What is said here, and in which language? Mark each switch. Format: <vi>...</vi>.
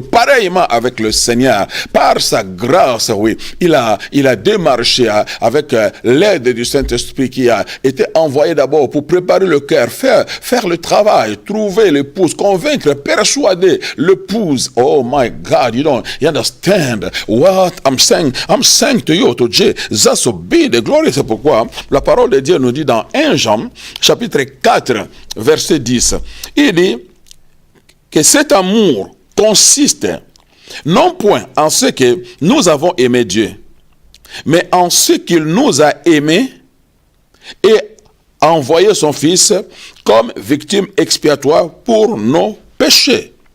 <fr>Pareillement avec le Seigneur, par sa grâce, oui, il a démarché avec l'aide du Saint-Esprit qui a été envoyé d'abord pour préparer le cœur, faire le travail, trouver l'épouse, convaincre, persuader l'épouse.</fr> <en>Oh my God, you understand what I'm saying? I'm saying to you, to Jesus, be the glory.</en> <fr>C'est pourquoi la parole de Dieu nous dit dans 1 Jean, chapitre 4, verset 10, il dit que cet amour consiste non point en ce que nous avons aimé Dieu, mais en ce qu'il nous a aimés et a envoyé son Fils comme victime expiatoire pour nos péchés.</fr>